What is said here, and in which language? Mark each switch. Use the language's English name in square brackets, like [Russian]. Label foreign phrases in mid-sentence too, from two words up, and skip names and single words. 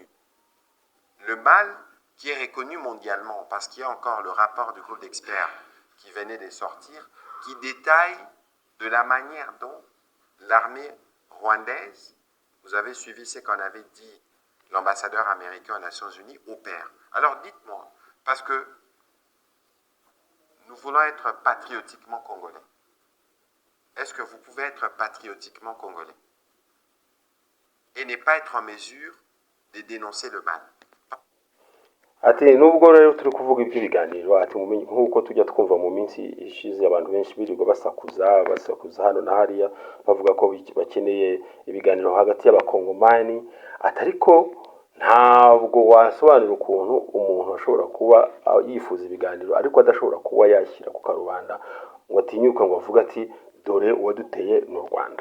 [French] Le mal qui est reconnu mondialement, parce qu'il y a encore le rapport du groupe d'experts qui venait de sortir, qui détaille de la manière dont l'armée rwandaise, vous avez suivi ce qu'on avait dit l'ambassadeur américain aux Nations Unies, opère. Alors dites-moi, parce que nous voulons être patriotiquement congolais. Est-ce que vous pouvez être patriotiquement congolais et ne pas être en mesure de dénoncer le mal? [Kinyarwanda] Ati nubwo rero turi kuvuga iby'ibiganiro, ati mumenye nkuko tujya twumva mu minsi ishize abantu benshi birirwa basakuza hano na hariya bavuga ko bakeneye ibiganiro hagati y'abakongomani, atariko ntabwo wasobanura ukuntu umuntu ashobora kuba yifuza ibiganiro ariko adashobora kuba yashyira ku karubanda ngo atinyuka ngo avuga ati dore uwaduteye n'u Rwanda.